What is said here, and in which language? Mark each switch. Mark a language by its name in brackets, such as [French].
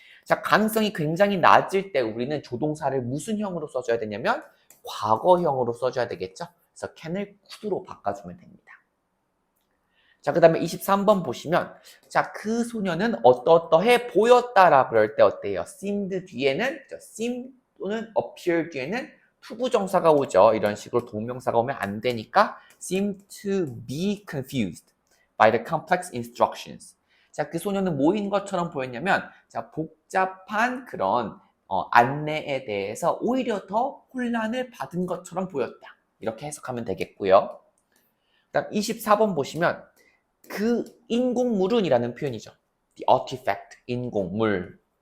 [Korean] 자, 가능성이 굉장히 낮을 때 우리는 조동사를 무슨 형으로 써줘야 되냐면 과거형으로 써줘야 되겠죠. 그래서 can을 could로 바꿔주면 됩니다. 자, 그 다음에 23번 보시면 자, 그 소녀는 어떠어떠해 보였다라 그럴 때 어때요? seemed 뒤에는 seem 또는 appear 뒤에는 투부정사가 오죠. 이런 식으로 동명사가 오면 안 되니까 [English] seem to be confused by the complex instructions. [Korean] 자, 그 소녀는 뭐인 것처럼 보였냐면 자, 복잡한 그런 안내에 대해서 오히려 더 혼란을 받은 것처럼 보였다. 이렇게 해석하면 되겠고요. 그다음 24번 보시면 그 인공물은이라는 표현이죠. [English] The artifact, [Korean] 인공물.